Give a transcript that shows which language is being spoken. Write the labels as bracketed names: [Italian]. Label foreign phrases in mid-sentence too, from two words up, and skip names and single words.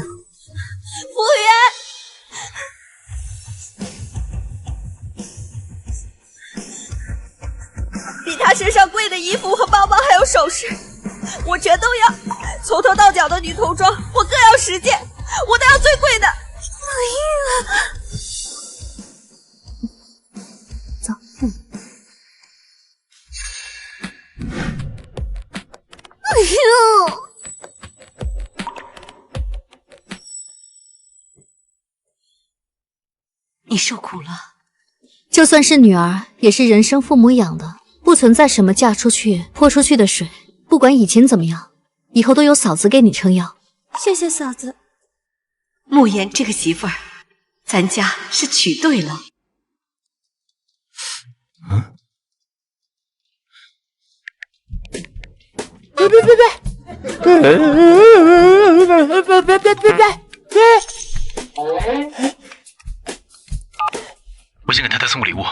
[Chinese] 服務員，比他身上貴的衣服和包包還有首飾，我全都要，從頭到腳的女童裝我各要10件，我都要最貴的。走。哎呦！你受苦了。就算是女兒，也是人生父母養的，不存在什麼嫁出去潑出去的水。不管以前怎麼樣，以後都有嫂子給你撐腰。謝謝嫂子。慕言這個媳婦兒，咱家是娶對了。我想給太太送個禮物。